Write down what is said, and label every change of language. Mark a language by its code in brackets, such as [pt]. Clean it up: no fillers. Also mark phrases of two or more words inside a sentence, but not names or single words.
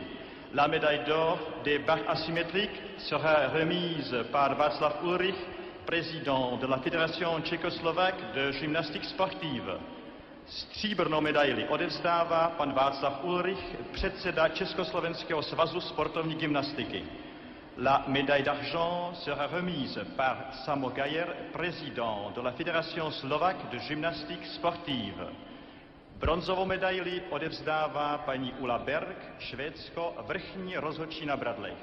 [fr] La médaille d'or des barres asymétriques sera remise par Václav Ulrich, président de la Fédération tchécoslovaque de gymnastique sportive. [cs] Stříbrnou medaili odevzdává pan Václav Ulrich, předseda Československého svazu sportovní gymnastiky. [fr] La médaille d'argent sera remise par Samo Gajer, président de la Fédération slovaque de gymnastique sportive. [cs] Bronzovou medaili odevzdává paní Ulla Berg, Švédsko, vrchní rozhodčí na bradlech.